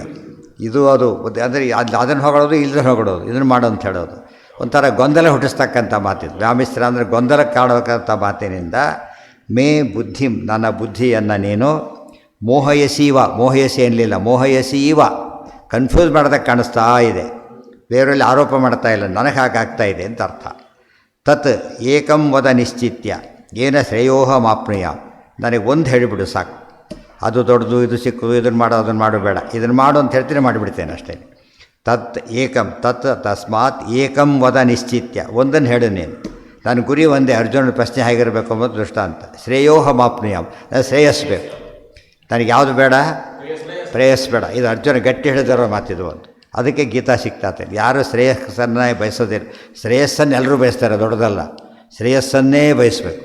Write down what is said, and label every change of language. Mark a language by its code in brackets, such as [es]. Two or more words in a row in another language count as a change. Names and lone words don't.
[kn] ಇದು ಅದು ಅಂದರೆ ಅದನ್ನು ಹೊಗಳೋದು ಇಲ್ಲದನ್ನು ಹೊಗಳೋದು, ಇದನ್ನು ಮಾಡು ಅಂತ ಹೇಳೋದು ಒಂಥರ ಗೊಂದಲ ಹುಟ್ಟಿಸ್ತಕ್ಕಂಥ ಮಾತಿದು. ವ್ಯಾಮಿಶ್ರ ಅಂದರೆ ಗೊಂದಲಕ್ಕೆ ಕಾಡಬೇಕಂಥ ಮಾತಿನಿಂದ [sa] ಮೇ ಬುದ್ಧಿಂ, [kn] ನನ್ನ ಬುದ್ಧಿಯನ್ನು ನೀನು ಮೋಹಯಸೀವ, ಮೋಹಯಸಿ ಅನ್ನಲಿಲ್ಲ, ಮೋಹಯಸೀವ, ಕನ್ಫ್ಯೂಸ್ ಮಾಡೋದಕ್ಕೆ ಕಾಣಿಸ್ತಾ ಇದೆ, ಬೇರೆಯಲ್ಲಿ ಆರೋಪ ಮಾಡ್ತಾ ಇಲ್ಲ, ನನಗೆ ಹಾಗಾಗ್ತಾ ಇದೆ ಅಂತ ಅರ್ಥ. [sa] ತತ್ ಏಕಂ ವದ ನಿಶ್ಚಿತ್ಯ ಏನ ಶ್ರೇಯೋಹಮಾಪ್ನುಯ. [kn] ನನಗೆ ಒಂದು ಹೇಳಿಬಿಡು ಸಾಕು, ಅದು ದೊಡ್ಡದು, ಇದು ಸಿಕ್ಕದು, ಇದನ್ನು ಮಾಡು ಅದನ್ನು ಮಾಡು ಬೇಡ, ಇದನ್ನು ಮಾಡು ಅಂತ ಹೇಳ್ತೀನಿ ಮಾಡಿಬಿಡ್ತೇನೆ ಅಷ್ಟೇ. [sa] ತತ್ ಏಕಂ ತತ್ ತಸ್ಮಾತ್ ಏಕಂ ವದ ನಿಶ್ಚಿತ್ಯ, [kn] ಒಂದನ್ನು ಹೇಳು ನೀನು. ನನ್ನ ಗುರಿ ಒಂದೇ, ಅರ್ಜುನನ ಪ್ರಶ್ನೆ ಹೇಗಿರಬೇಕು ಎಂಬುದು ದೃಷ್ಟಾಂತ. ಶ್ರೇಯೋಹಮಾಪ್ನುಯಾಂ, ನಾನು ಶ್ರೇಯಸ್ಬೇಕು, ನನಗೆ ಯಾವುದು ಬೇಡ? ಪ್ರೇಯಸ್ ಬೇಡ. ಇದು ಅರ್ಜುನ ಗಟ್ಟಿ ಹೇಳಿದಿರೋ ಮಾತಿದು ಒಂದು. ಅದಕ್ಕೆ ಗೀತಾ ಸಿಗ್ತಾತೆ. ಯಾರು ಶ್ರೇಯಸ್ಸನ್ನು ಬಯಸೋದಿಲ್ಲ, ಶ್ರೇಯಸ್ಸನ್ನು ಎಲ್ಲರೂ ಬಯಸ್ತಾರೆ, ದೊಡ್ಡದಲ್ಲ, ಶ್ರೇಯಸ್ಸನ್ನೇ ಬಯಸಬೇಕು.